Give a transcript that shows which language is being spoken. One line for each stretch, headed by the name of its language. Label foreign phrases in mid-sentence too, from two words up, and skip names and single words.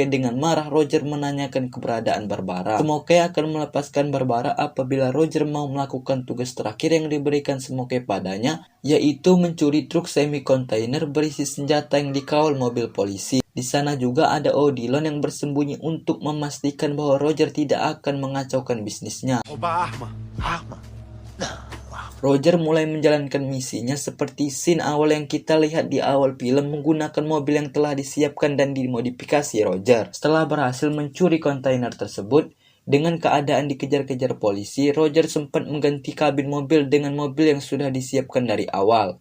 Indonesian: Dengan marah, Roger menanyakan keberadaan Barbara. Smokey akan melepaskan Barbara apabila Roger mau melakukan tugas terakhir yang diberikan Smokey padanya, yaitu mencuri truk semi-kontainer berisi senjata yang dikawal mobil polisi. Di sana juga ada Odilon yang bersembunyi untuk memastikan bahwa Roger tidak akan mengacaukan bisnisnya.
Portuguese: Roubar arma.
Indonesian: Roger mulai menjalankan misinya seperti scene awal yang kita lihat di awal film menggunakan mobil yang telah disiapkan dan dimodifikasi Roger. Setelah berhasil mencuri kontainer tersebut, dengan keadaan dikejar-kejar polisi, Roger sempat mengganti kabin mobil dengan mobil yang sudah disiapkan dari awal.